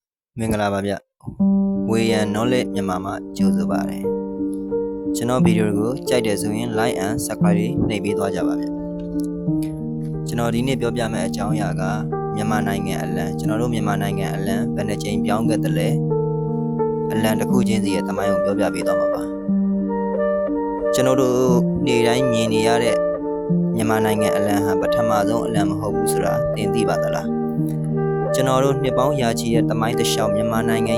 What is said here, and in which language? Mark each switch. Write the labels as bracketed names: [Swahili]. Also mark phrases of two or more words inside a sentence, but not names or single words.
[Burmese] မင်္ဂလာပါဗျဝေယံ knowledge မြန်မာမှာကြိုဆိုပါတယ်ကျွန်တော်ဗီဒီယိုကိုကြိုက်တယ်ဆိုရင် [English] like and subscribe [Burmese] နှိပ်ပေးသွားကြပါဗျကျွန်တော်ဒီနေ့ပြောပြမယ့်အကြောင်းအရာကမြန်မာနိုင်ငံအလံကျွန်တော်တို့မြန်မာနိုင်ငံအလံဘယ်နှကြိမ်ပြောင်းခဲ့တယ်လဲအလံတစ်ခုချင်းစီရဲ့သမိုင်းကို ပြောပြပေးသွားမှာပါကျွန်တော်တို့နေ့တိုင်းမြင်နေရတဲ့မြန်မာနိုင်ငံအလံဟာပထမဆုံးအလံမဟုတ်ဘူးဆိုတာသင်သိပါသလားကျွန်တော်တို့နှစ်ပေါင်းရာချီတဲ့သမိုင်းတစ်လျှောက်မြန်မာနိုင်ငံ